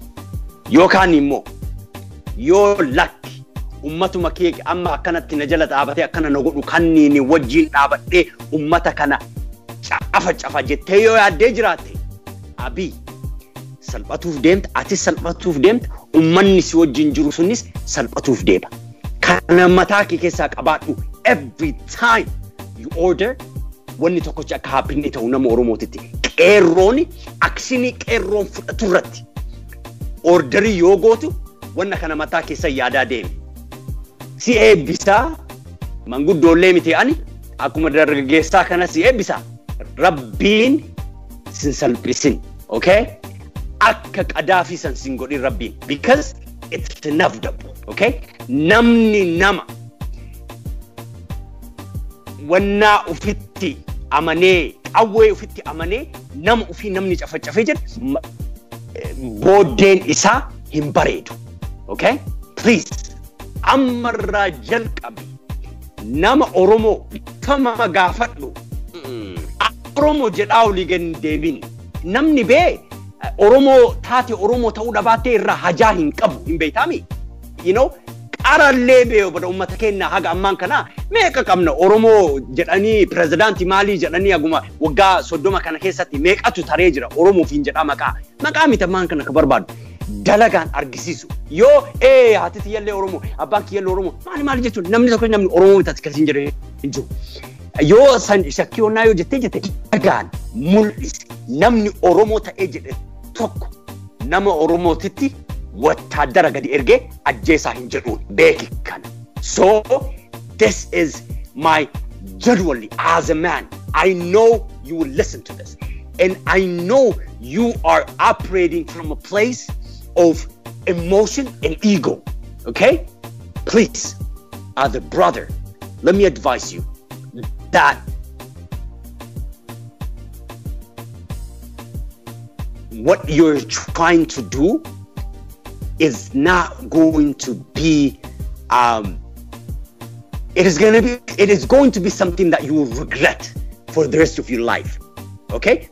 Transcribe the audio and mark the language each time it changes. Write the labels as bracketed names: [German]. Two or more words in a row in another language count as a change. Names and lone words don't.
[Oromo] Yookaan immoo yoo lakki ummatuma kee amma akkanatti na jala dhaabatee akkana na godhu kanniin wajjin dhaabadhee ummata kana cafa jettee yoo yaaddee jiraatte Abiy salphatuuf deemta, atis salphatuuf deemta, ummanni si wajjin jiru sunis salphatuuf deema. Kana mataa kee keessaa qabaadhu [English] every time you order [Oromo] wanni tokkochi akka haphinni ta'u nama Oromootitti. Qeerrooni akshinii qeerroon fudhatu irratti orderii yoo gootu wanna kana mataa keessa yaadaa deemi. Si eebbisaa manguddoollee miti ani akkuma dargaggeessaa kana si eebbisaa. Rabbiin sin salphisin, okay? Akka qadaafii san sin godhin Rabbiin [English] because it's inevitable, [Oromo] okay? Namni nama wanna ufitti amanee qawwee ufitti amanee nama ufii namni cafacafee jedhu booddeen isaa hin bareedu, okay? Please ammarraa jalqabi nama Oromoo tama gaafadhu Oromoo jedhaa olii gadi deebiin namni bee Oromoo taate Oromoo ta'uu dhabaatee irraa hajaa hin qabu hin beektaami, [English] you know? [Oromo] Qarallee bee bada ummata keenya haga ammaan kana meeqa qabna Oromoo jedhanii pirezidaantii maalii jedhanii aguma waggaa 30 kana keessatti meeqatu taree jira Oromoofiin jedhaa maqaa miti ammaan kana ka barbaadu dalagaan argisiisu. Yoo haati tiyyallee Oromoo abbaan kiyyallee Oromoo maali jechuun namni tokko namni Oromoo bitatti kasiin jedhee hin jiru. Yoo san shakkii onnaa yoo jettee dalagaan mul'isi namni Oromoo ta'ee jedhe tokko nama Oromootitti wattaadara gadi ergee ajjeesaa hin jedhuun beeki kana. [English] So this is my genuinely as a man I know you will listen to this and I know you are operating from a place of emotion and ego, okay? Please, as a brother, let me advise you that what you're trying to do is not going to be it is going to be something that you will regret for the rest of your life, okay?